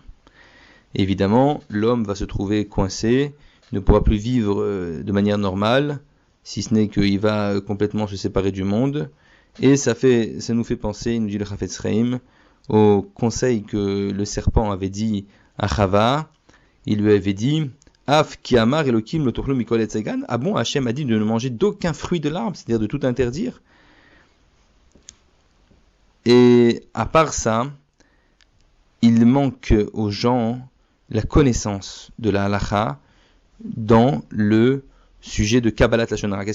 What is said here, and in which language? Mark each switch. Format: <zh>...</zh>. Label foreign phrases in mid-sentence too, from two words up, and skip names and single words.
<fr>Évidemment, l'homme va se trouver coincé, ne pourra plus vivre de manière normale, si ce n'est qu'il va complètement se séparer du monde. Et ça nous fait penser, il nous dit le Chafetz Chaim, au conseil que le serpent avait dit à Chava. Il lui avait dit</fr> <he>אף כי אמר אלקים לא תאכלו מכל עץ הגן.</he> <fr>Ah bon, Hachem a dit de ne manger d'aucun fruit de l'arbre, c'est-à-dire de tout interdire. Et à part ça, il manque aux gens la connaissance de la halacha dans le sujet de</fr> <he>קבלת לשון הרע.</he>